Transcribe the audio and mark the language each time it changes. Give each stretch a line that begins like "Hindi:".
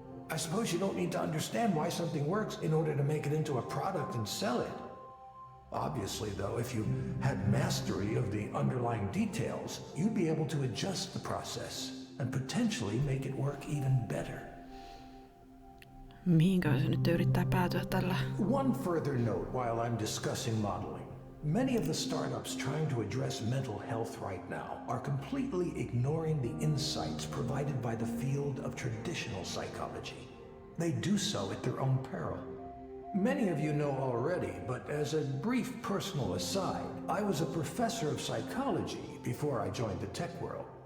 English: I suppose you don't need to understand why something works in order to make it into a product and sell it. Obviously, though, if you had mastery of the underlying details, you'd be able to adjust the process and potentially make it work even better.
Finnish: Mihinkö se nyt yrittää päätyä tällä?
English: One further note while I'm discussing modeling. Many of the startups trying to address mental health right now are completely ignoring the insights provided by the field of traditional psychology. They do so at their own peril. Many of you know already, but as a brief personal aside, I was a professor of psychology before I joined the tech world.